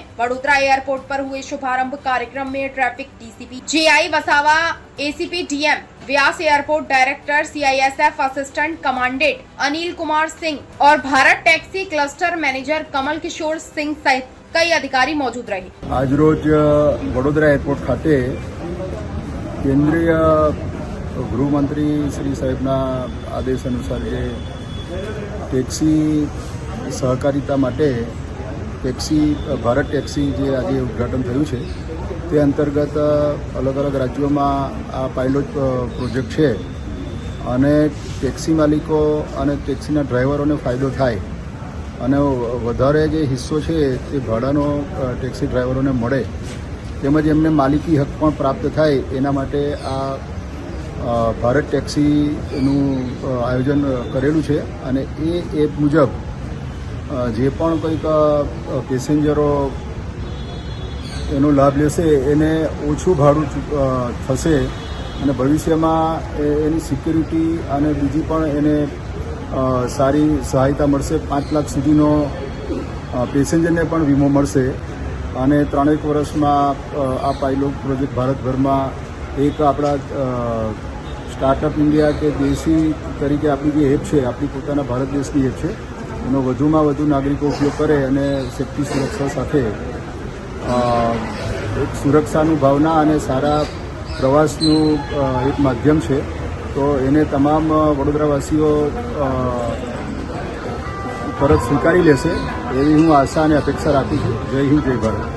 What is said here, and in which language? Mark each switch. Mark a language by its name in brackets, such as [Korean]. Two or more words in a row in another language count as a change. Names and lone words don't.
[Hindi] वडोदरा एयरपोर्ट पर हुए शुभारंभ कार्यक्रम में ट्रैफिक डीसीपी जेआई वसावा, एसीपी डीएम व्यास, एयरपोर्ट डायरेक्टर, सीआईएसएफ असिस्टेंट कमांडेंट अनिल कुमार सिंह और भारत टैक्सी क्लस्टर मैनेजर कमल किशोर सिंह सहित कई अधिकारी मौजूद रहे। [Gujarati] આજ રોજ વડોદરા એરપોર્ટ ખાતે કેન્દ્રીય ગૃહમંત્રી શ્રી સાહેબના આદેશ અનુસાર ટેક્સી સહકારિતા માટે ટેક્સી ભારત ટેક્સી જે આજ ઉદ્ઘાટન થયું છે તે અંતર્ગત અલગ અલગ રાજ્યો માં આ [English] pilot project [Gujarati] હૈ અને ટેક્સી માલિકો અને ટેક્સીના ડ્રાઇવરો ને ફાયદો થાય અને વધારે જે હિસ્સો છે તે ભાડાનો ટેક્સી ડ્રાઇવરો ને મળે તેમજ એમને માલિકી હક પણ પ્રાપ્ત થાય એના માટે આ ભારત ટેક્સીનું આયોજન કરેલું છે અને એ એપ મુજબ જે પણ કંઈક પેસેન્જરો એનો લાભ લેશે એને ઓછું ભાડું થશે અને ભવિષ્યમાં એની સિક્યોરિટી અને બીજી પણ એને સારી સહાયતા મળશે। 5 લાખ સુધીનો પેસેન્જરને પણ વીમો મળશે અને 3 વર્ષમાં આ [English] pilot project [Gujarati] ભારતભરમાં એક આપણા સ્ટાર્ટઅપ ઇન્ડિયા કે દેશી તરીકે આપણી જે એપ છે આપણી પોતાના ભારત દેશની એપ છે એનો વધુમાં વધુ નાગરિકો ઉપયોગ કરે અને સેફ્ટી સુરક્ષા સાથે એક સુરક્ષાનુ ભાવના અને સારા પ્રવાસનુ એક માધ્યમ છે તો એને તમામ વડોદરાવાસીઓ પરત સ્વીકારી લેશે એવી હું આશા અને અપેક્ષા રાખું છું। જય હિંદ, જય ભારત।